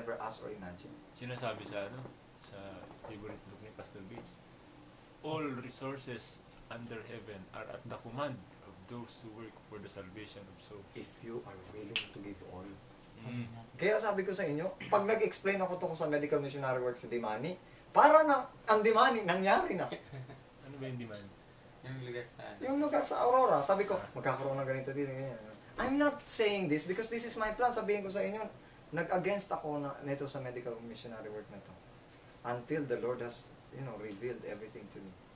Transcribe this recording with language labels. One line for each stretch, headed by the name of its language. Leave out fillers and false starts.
English: never asked or imagined.
Filipino: Sinasabi sa sa favorite book ni Pastor Vince.
English: All resources under heaven are at the command of those who work for the salvation of souls. If you are willing to give all,
Filipino: gawin natin. Kaya sabi ko sa inyo, pag nag-explain ako tungkol sa medical missionary work sa Dimani, para na ang Dimani, nangyari na. Ano ba yung demand? Yung lugar sa ano. Yung lugar sa Aurora, sabi ko, magkakaroon ng ganito dito, ganyan.
English: I'm not saying this because this is my plan.
Filipino: Sabihin ko sa inyo, nag-against ako na nito sa medical missionary work na to.
English: Until the Lord has, revealed everything to me.